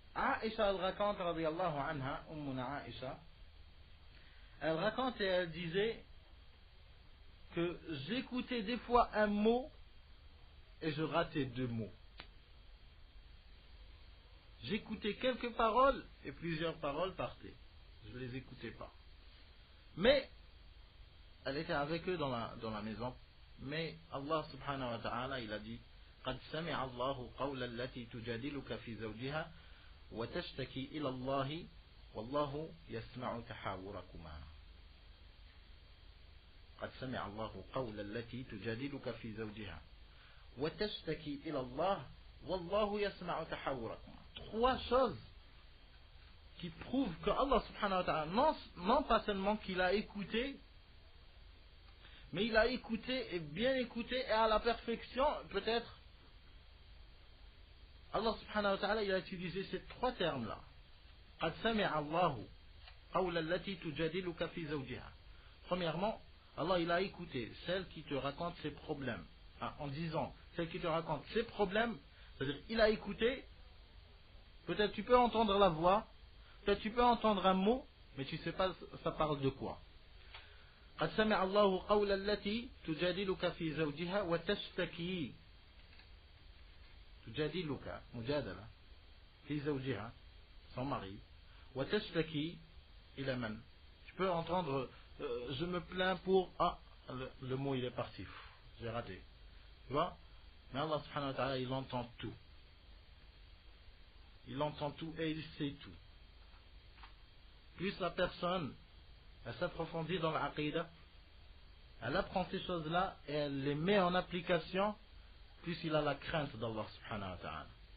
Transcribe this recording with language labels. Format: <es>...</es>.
<fr>Aïcha, elle raconte, radiyallahu anha, Ummuna Aïcha, elle raconte et elle disait que j'écoutais des fois un mot et je ratais 2 mots. J'écoutais quelques paroles et plusieurs paroles partaient. Je ne les écoutais pas. Mais elle était avec eux dans la maison. Mais Allah subhanahu wa ta'ala, il a dit</fr> <ar>قد سمع الله قول التي تجادلك في زوجها وتشتكي إلى الله والله يسمع تحاوركما. قد سمع الله قول التي تجادلك في زوجها وتشتكي إلى الله والله يسمع تحاوركما.</ar> <fr>3 choses qui prouvent que Allah subhanahu wa ta'ala, non pas seulement qu'il a écouté, mais il a écouté et bien écouté et à la perfection, peut-être. Allah subhanahu wa ta'ala, il a utilisé ces 3 termes-là.</fr> <ar>قَدْ سَمِعَ اللَّهُ قَوْلَ الَّتِي تُجَادِلُكَ فِي زَوْجِهَا.</ar> <fr>Premièrement, Allah, il a écouté celle qui te raconte ses problèmes. En disant, celle qui te raconte ses problèmes, c'est-à-dire, il a écouté, peut-être tu peux entendre la voix, peut-être tu peux entendre un mot, mais tu ne sais pas ça parle de quoi.</fr> <ar>قد سمع الله قول التي تجادلك في زوجها وتشتكي تجادلك مجادلة في زوجها</ar> <fr>son mari</fr> <ar>وتشتكي إلى من.</ar> <fr>Tu peux entendre je me plains pour le mot il est parti, j'ai raté, tu vois. Mais Allah subhanahu wa ta'ala, il entend tout, il entend tout et il sait tout. Plus la personne elle s'approfondit dans l'aqidah, elle apprend ces choses-là et elle les met en application, plus il a la crainte d'Allah subhanahu wa ta'ala.</fr>